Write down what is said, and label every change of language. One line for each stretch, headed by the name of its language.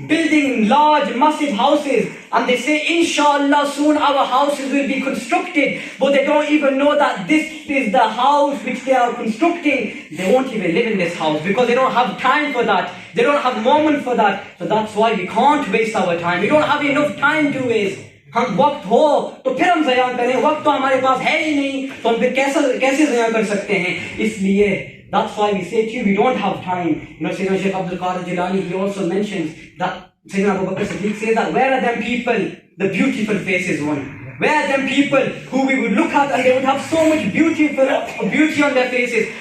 English: building large, massive houses, and they say, inshallah, soon our houses will be constructed, but they don't even know that this is the house which they are constructing. They won't even live in this house because they don't have time for that. They don't have moment for that. So that's why we can't waste our time. We don't have enough time to waste.
Hindi: हम वक्त हो तो फिर हम ज़या करें, वक्त तो हमारे पास है ही नहीं, तो हम फिर कैसे ज़या कर सकते हैं?
English: इसलिए that's why we say to you, we don't have time. You know, Sayyidina Shaykh Abdul Qadir Jilani, he also mentions that Sayyidina Abu Bakr Siddiq says that where are them people, the beautiful faces one? Where are them people who we would look at and they would have so much beauty on their faces?